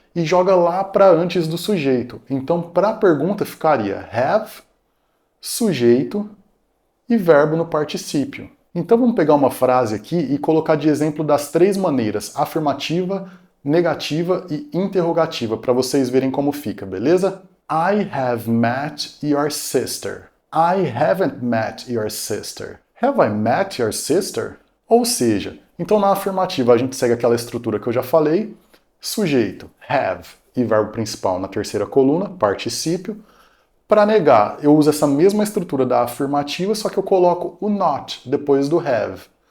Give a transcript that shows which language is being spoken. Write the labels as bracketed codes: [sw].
[pt] e joga lá para antes do sujeito. Então, para a pergunta ficaria have, sujeito e verbo no particípio. Então vamos pegar uma frase aqui e colocar de exemplo das três maneiras, afirmativa, negativa e interrogativa, para vocês verem como fica, beleza? [en] I have met your sister. I haven't met your sister. Have I met your sister? [pt] Ou seja, então na afirmativa a gente segue aquela estrutura que eu já falei, sujeito, have, e verbo principal na terceira coluna, particípio. Para negar, eu uso essa mesma estrutura da afirmativa, só que eu coloco o not depois do have.